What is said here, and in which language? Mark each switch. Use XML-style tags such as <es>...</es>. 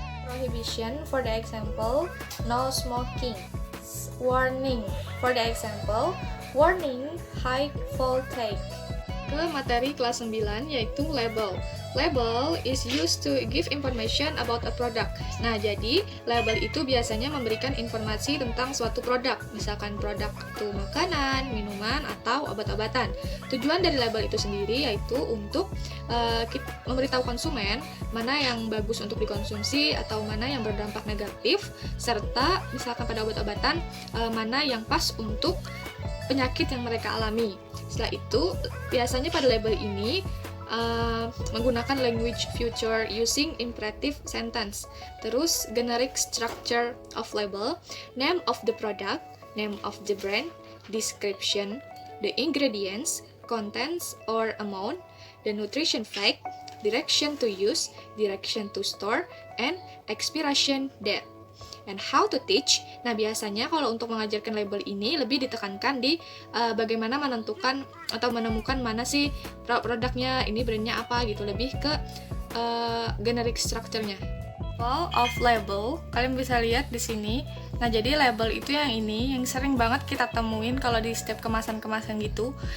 <en>Prohibition, for the example no smoking. Warning, for the example warning high voltage.</en> <id>Ke materi kelas 9 yaitu label.</id> <en>Label is used to give information about a product.</en> <id>Nah, jadi label itu biasanya memberikan informasi tentang suatu produk. Misalkan produk itu makanan, minuman, atau obat-obatan. Tujuan dari label itu sendiri yaitu untuk memberitahu konsumen mana yang bagus untuk dikonsumsi atau mana yang berdampak negatif, serta misalkan pada obat-obatan mana yang pas untuk penyakit yang mereka alami. Setelah itu, biasanya pada label ini menggunakan</id> <en>language future using imperative sentence.</en> <id>Terus</id> <en>generic structure of label, name of the product, name of the brand, description, the ingredients, contents or amount, the nutrition fact, direction to use, direction to store, and expiration date. And how to teach.</en> <id>Nah, biasanya kalau untuk mengajarkan label ini lebih ditekankan di bagaimana menentukan atau menemukan mana sih produknya, ini brandnya apa gitu, lebih ke generic structure-nya.</id> <en>Of label,</en> <id>kalian bisa lihat di sini. Nah, jadi label itu yang ini yang sering banget kita temuin kalau di setiap kemasan-kemasan gitu.</id>